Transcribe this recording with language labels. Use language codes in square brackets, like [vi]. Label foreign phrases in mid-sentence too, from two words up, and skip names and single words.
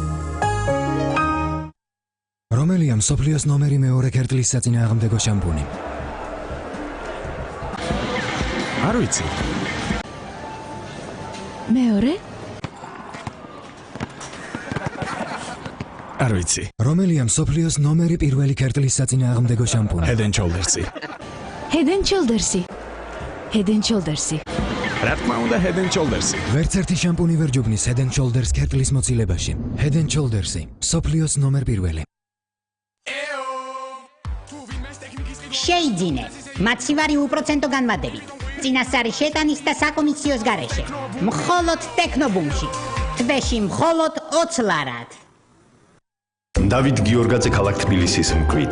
[ka] რომელია მსოფლიოს ნომერი მეორე ქერტლის საწინააღმდეგო შამპუნი? არ ვიცი. მეორე? არ ვიცი. რომელია მსოფლიოს ნომერი პირველი ქერტლის საწინააღმდეგო შამპუნი? Head and Shoulders-ი. Head and Shoulders-ი. Head and Shoulders-ი. რა თქმა უნდა Head and Shoulders-ი. ვერც ერთი შამპუნი ვერ ჯობნის Head and Shoulders ქერტლის მოცილებაში. Head and Shoulders-ი. მსოფლიოს ნომერ პირველი. შეიძინე. მაცივარი უპროცენტო განმადებით. წინასწარი შეტანის და საკომისიოს გარეშე. მხოლოდ ტექნობუმში. თვეში მხოლოდ 20 ლარად. დავით გიორგაძე ქალაქ თბილისის მკვიდრი.